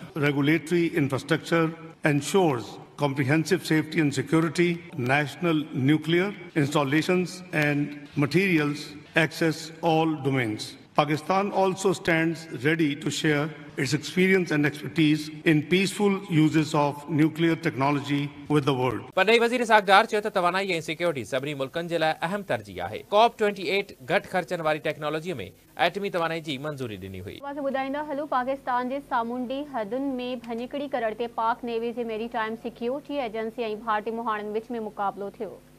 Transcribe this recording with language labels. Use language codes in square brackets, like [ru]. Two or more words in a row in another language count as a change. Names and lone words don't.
[en] Regulatory infrastructure ensures comprehensive safety and security. National nuclear installations and materials access all domains. Pakistan also stands ready to share its experience and expertise in peaceful uses of nuclear technology with the world. [sd] परॾेही वज़ीर इसाक डार चयो त तवानाई ऐं सिक्योरिटी सभिनी मुल्कनि जे लाइ अहम तरजीह आहे। COP28 घटि ख़र्चनि वारी टेक्नोलॉजीअ में एटमी तवानाई जी मंज़ूरी ॾिनी हुई। ॿुधाईंदा हलूं। पाकिस्तान जे सामूंडी हदुनि में भञकड़ी करण ते पाक नेवी जे मेरीटाइम सिक्योरिटी एजेंसी ऐं भारतीय मुहाणनि विच में मुक़ाबलो थियो।